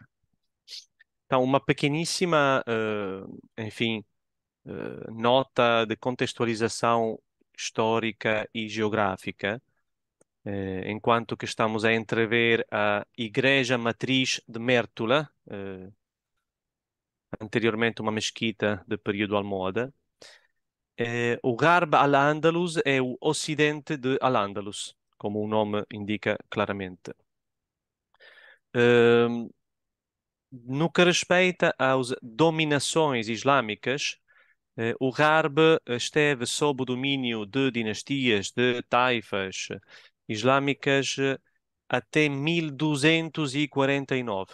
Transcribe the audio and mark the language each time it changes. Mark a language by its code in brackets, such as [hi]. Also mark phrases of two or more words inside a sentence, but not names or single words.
[pt] Então, uma pequeníssima, enfim, nota de contextualização histórica e geográfica, enquanto que estamos a entrever a Igreja Matriz de Mértola, anteriormente uma mesquita de período almohade. O Gharb al-Andalus é o ocidente de Al-Andalus, como o nome indica claramente. Eh, no que respeita às dominações islâmicas, o Gharb esteve sob o domínio de dinastias, de taifas islâmicas até 1249.